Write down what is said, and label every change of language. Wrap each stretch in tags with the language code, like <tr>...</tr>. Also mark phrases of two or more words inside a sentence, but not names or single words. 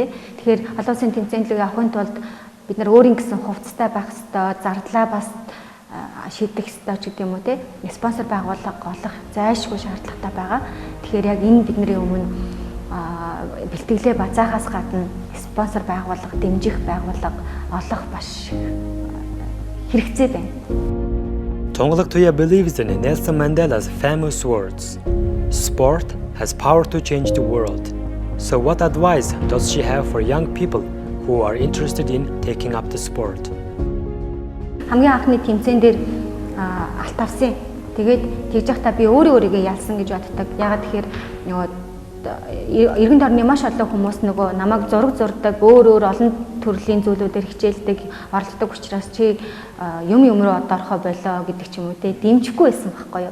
<mn>Тэгэхээр олон улсын тэмцээнлийг авахын тулд бид нар өөрийн гэсэн хувцастай байх ёстой, зардлаа бас шийдэх ёстой ч гэдэг юм уу те. Спонсор байгууллага олох зайлшгүй шаардлагатай байгаа. Тэгэхээр яг энэ бидний өмнө бэлтгэлээ базаахаас гадна спонсор байгууллага, дэмжих байгууллага олох маш хэрэгцээ байна.</mn> <en>Тонголог Туя believes in Nelson Mandela's famous words. Sport has power to change the world. So what advice does she have for young people who are interested in taking up the sport?</en> <mn>Хамгийн анхны тэмцээн дээр алт авсан. Тэгээд тэгж явахдаа би өөрийгөө ялсан гэж боддог. Ягаад тэгэхээр нөгөө эргэн тойрны маш олон хүмүүс нөгөө намайг зураг зурдаг, өөр олон төрлийн зүйлүүдээр хичээлдэг, оролддог учраас чи юм руу одоорхоо болоо гэдэг ч юм уу те дэмжихгүй байсан байхгүй юу.</mn>